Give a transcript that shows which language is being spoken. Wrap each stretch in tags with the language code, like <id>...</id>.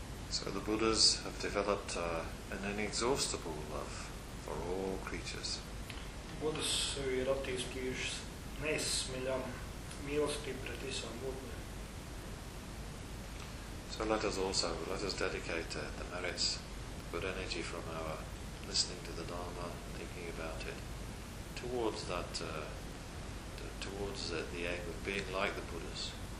<en>So the Buddhas have developed an inexhaustible love for all creatures.</en> <lv>Buddhas sevi ir attīstījušas neizsmeļam mīlestību pret visām būtnēm.</lv> <en>So let us dedicate the merits, the good energy from our listening to the Dharma, thinking about it, towards that, the aim of being like the Buddhas.</en>